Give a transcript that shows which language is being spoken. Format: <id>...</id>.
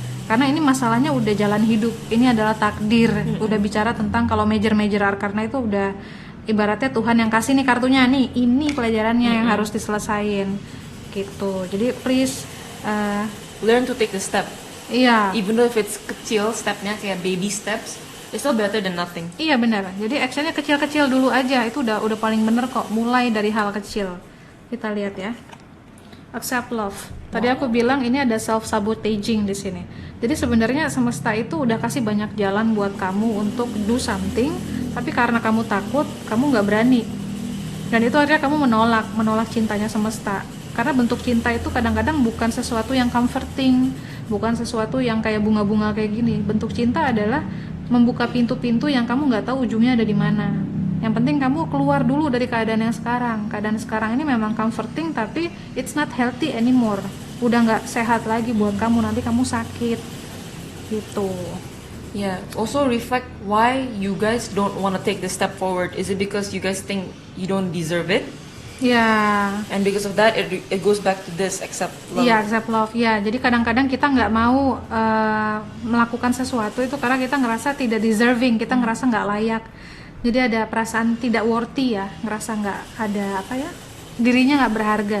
<id>Karena ini masalahnya udah jalan hidup. Ini adalah takdir. Udah bicara tentang kalau major arkana itu udah ibaratnya Tuhan yang kasih nih kartunya nih, ini pelajarannya yang harus diselesain gitu. Jadi please</id> <en>Learn to take the step.</en> <id>iya.</id> <en>Even though if it's</en> <id>kecil stepnya kayak</id> <en>baby steps, it's still better than nothing.</en> <id>Iya benar. Jadi actionnya kecil-kecil dulu aja. Itu udah paling bener kok. Mulai dari hal kecil. Kita lihat ya.</id> <en>Accept love.</en> <id>Tadi aku bilang ini ada self sabotaging di sini. Jadi sebenarnya semesta itu udah kasih banyak jalan buat kamu untuk do something, tapi karena kamu takut, kamu nggak berani. Dan itu akhirnya kamu menolak cintanya semesta. Karena bentuk cinta itu kadang-kadang bukan sesuatu yang comforting, bukan sesuatu yang kayak bunga-bunga kayak gini. Bentuk cinta adalah membuka pintu-pintu yang kamu nggak tahu ujungnya ada di mana. Yang penting kamu keluar dulu dari keadaan yang sekarang. Keadaan sekarang ini memang comforting, tapi</id> <en>it's not healthy anymore.</en> <id>Udah nggak sehat lagi buat kamu, nanti kamu sakit gitu.</id> <en>Yeah. Also reflect why you guys don't want to take the step forward. Is it because you guys think you don't deserve it?</en> <id>Ya.</id> <en>And because of that, it goes back to this accept love.</en> <id>Iya,</id> <en>accept love.</en> <id>Ya, jadi kadang-kadang kita nggak mau melakukan sesuatu itu karena kita ngerasa tidak deserving, kita ngerasa nggak layak. Jadi ada perasaan tidak worthy ya, ngerasa nggak ada apa ya, dirinya nggak berharga.</id>